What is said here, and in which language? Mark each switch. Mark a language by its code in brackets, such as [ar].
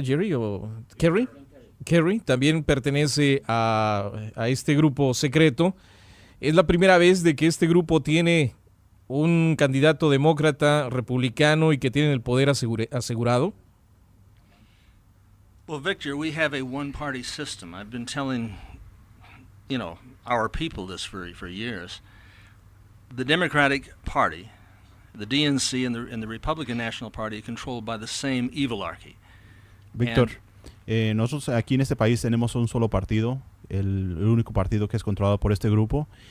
[es] ¿Jerry o Kerry? Kerry también pertenece a este grupo secreto. Es la primera vez de que este grupo tiene un candidato demócrata republicano y que tienen el poder asegurado. [en] Well, Victor, we have a one-party system. I've been telling, our people this for years. The Democratic Party, the DNC, and the Republican National Party are controlled by the same evilarchy. [es] Víctor, nosotros aquí en este país tenemos un solo partido, el único partido que es controlado por este grupo.